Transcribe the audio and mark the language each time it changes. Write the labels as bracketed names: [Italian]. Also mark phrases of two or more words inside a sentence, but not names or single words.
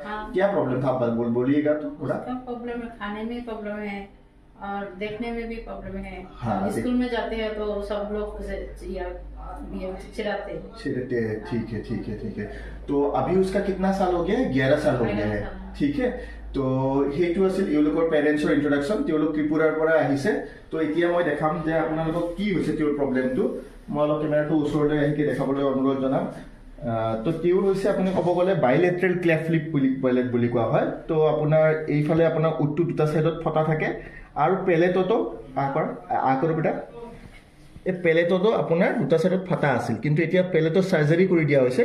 [Hindi] क्या प्रॉब्लम था? बोलिएगा तो थोड़ा। प्रॉब्लम है, खाने में प्रॉब्लम है और देखने में भी प्रॉब्लम है। हाँ, स्कूल में जाते हैं तो सब लोग चिढ़ाते हैं। ठीक है ठीक है ठीक है। तो अभी उसका कितना साल हो गया है? 11 साल हो गया है। ठीक है। [Assamese] তো সেইটো আছিল এওঁলোকৰ [English] parents introduction. [Assamese] তেওঁলোক ত্ৰিপুৰাৰ পৰা আহিছে। তো এতিয়া মই দেখাম যে আপোনালোকক কি হৈছে তেওঁৰ প্ৰব্লেমটো। মই অলপ কেমেৰাটো ওচৰলৈ আহি দেখাবলৈ অনুৰোধ জনাম। তো তেওঁৰ হৈছে আপুনি ক'ব গ'লে [English] bilateral cleft lip [Assamese] বুলি কোৱা হয়। তো আপোনাৰ এইফালে আপোনাৰ উটটো দুটা ছাইডত ফটা থাকে আৰু পেলেটতো আকৰ বেটা এই পেলেটতো আপোনাৰ দুটা ছাইডত ফটা আছিল, কিন্তু এতিয়া পেলেটৰ চাৰ্জাৰী কৰি দিয়া হৈছে।